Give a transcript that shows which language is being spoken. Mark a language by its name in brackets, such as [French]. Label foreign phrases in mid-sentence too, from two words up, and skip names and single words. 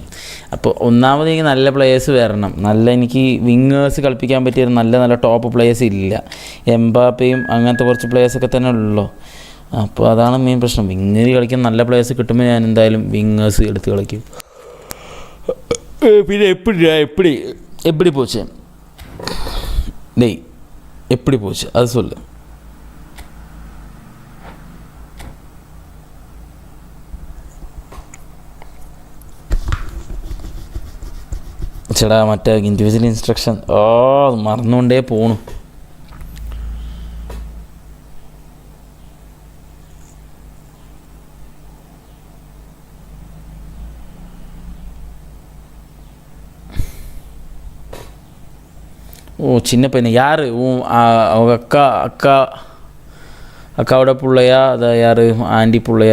[Malayalam] അപ്പോൾ ഒന്നാമത് എനിക്ക് നല്ല പ്ലെയേഴ്സ് വരണം. എനിക്ക് വിങ്ങേഴ്സ് കളിപ്പിക്കാൻ പറ്റിയ നല്ല നല്ല [English] top players [Malayalam] ഇല്ല. എംബാപ്പയും അങ്ങനത്തെ കുറച്ച് പ്ലെയേഴ്സൊക്കെ തന്നെ ഉള്ളൂ. അപ്പോൾ അതാണ് മെയിൻ പ്രശ്നം. വിങ്ങിൽ കളിക്കാൻ നല്ല പ്ലെയേഴ്സ് കിട്ടുമ്പോൾ ഞാൻ എന്തായാലും വിങ്ങേഴ്സ് എടുത്ത് കളിക്കും. [Tamil] பின்னே எப்படி போச்சே டேய் எப்படி போச்சு அது சொல்லு. [Malayalam] ചേടാ മറ്റേ [English] individual instruction [Malayalam] മറന്നുകൊണ്ടേ പോണു. [Tamil] சின்ன பையன் யார்? அவங்க அக்காவோட பிள்ளையா? அதை யார்? ஆண்டி பிள்ளையா?